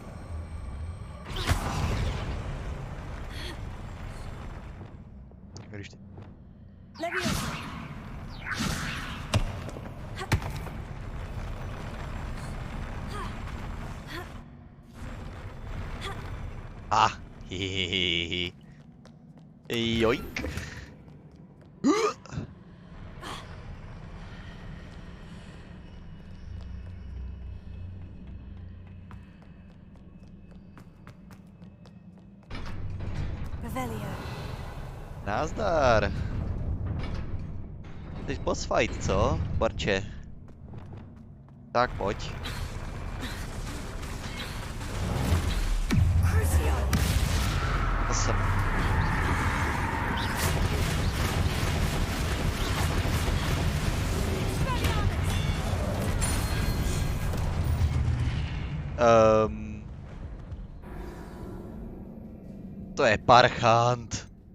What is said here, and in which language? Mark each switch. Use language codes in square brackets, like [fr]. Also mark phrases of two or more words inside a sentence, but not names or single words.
[cs] Když ty... Leviosa! Ah. Hihihihi. Joink. Revelio! Nazdar. Teď [en] boss fight, [cs] co? Barče. Tak pojď. To jsem. To je parchant.